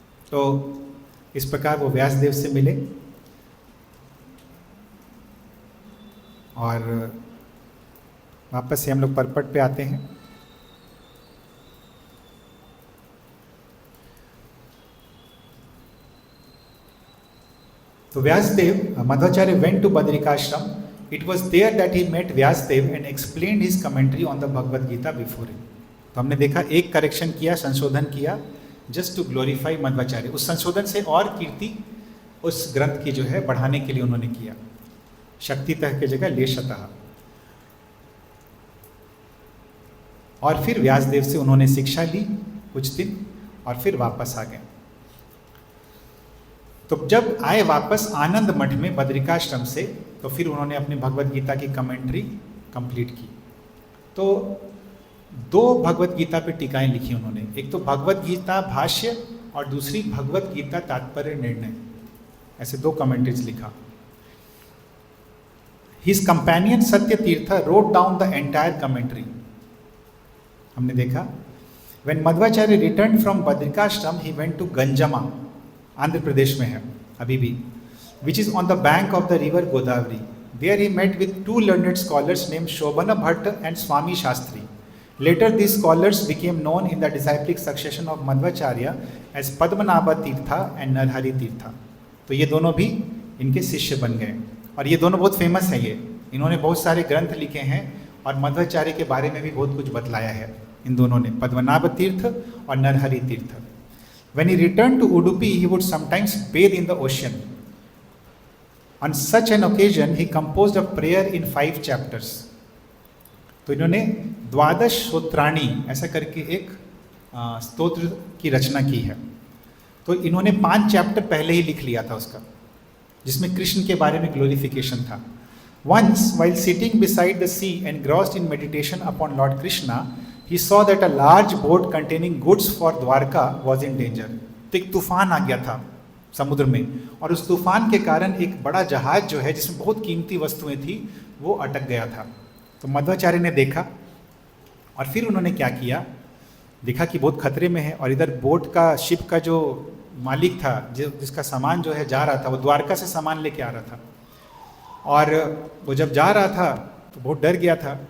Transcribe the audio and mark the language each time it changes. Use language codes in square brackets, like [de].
[hi] तो इस प्रकार वो व्यासदेव से मिले और वापस से हम लोग पर्पट पे आते हैं। [en] तो Vyasdev, Madhvacharya went to Badrikashram. It was there that he met Vyasdev and explained his commentary on the Bhagavad Gita before him. [hi] तो हमने देखा एक करेक्शन किया, संशोधन किया, [en] just to glorify [hi] मध्वाचार्य। उस संशोधन से और कीर्ति उस ग्रंथ की जो है बढ़ाने के लिए उन्होंने किया, शक्तितः की जगह लेशतः। और फिर व्यासदेव से उन्होंने शिक्षा ली कुछ दिन और फिर वापस आ गए। तो जब आए वापस आनंद मठ में बद्रिकाश्रम से, तो फिर उन्होंने अपनी भगवत गीता की कमेंट्री कंप्लीट की। तो दो भगवत गीता पे टीकाएं लिखी उन्होंने, एक तो भगवत गीता भाष्य और दूसरी भगवत गीता तात्पर्य निर्णय, ऐसे दो कमेंट्रीज लिखा। [en] His companion Satya Tirtha wrote down the entire commentary. [hi] हमने देखा [en] when Madhvacharya return from Badrikashram he went to गंजमा, [hi] Andhra Pradesh में है अभी भी, [en] which is on the bank of the river Godavari. There he met with two learned scholars named Shobhana Bhatta and Swami Shastri. Later these scholars became known in the disciplic succession of Madhvacharya as Padmanabha Tirtha and Narhari Tirtha. [hi] तो ये दोनों भी इनके शिष्य बन गए और ये दोनों बहुत फेमस हैं। ये इन्होंने बहुत सारे ग्रंथ लिखे हैं और मध्वाचार्य के बारे में भी बहुत कुछ बतलाया है इन दोनों ने, पद्मनाभ तीर्थ और नरहरि तीर्थ। [en] When he returned to Udupi, he would sometimes bathe in the ocean. On such an occasion, he composed a prayer in 5 chapters. [hi] तो इन्होंने द्वादश स्तोत्राणी ऐसा करके एक स्तोत्र की रचना की है। तो इन्होंने 5 चैप्टर पहले ही लिख लिया था उसका, जिसमें कृष्ण के बारे में ग्लोरिफिकेशन था। [en] Once, while sitting beside the sea engrossed in meditation upon Lord Krishna, he saw that a large boat containing goods for Dwarka was in danger. [hi] तो एक तूफान आ गया था समुद्र में और उस तूफान के कारण एक बड़ा जहाज जो है जिसमें बहुत कीमती वस्तुएं थी वो अटक गया था। तो मध्वाचार्य ने देखा और फिर उन्होंने क्या किया, देखा कि बहुत खतरे में है और इधर बोट का, शिप का जो मालिक था, जिसका सामान जो है जा रहा था, वो द्वारका से सामान लेके आ रहा था और वो जब जा रहा था तो बहुत डर गया था।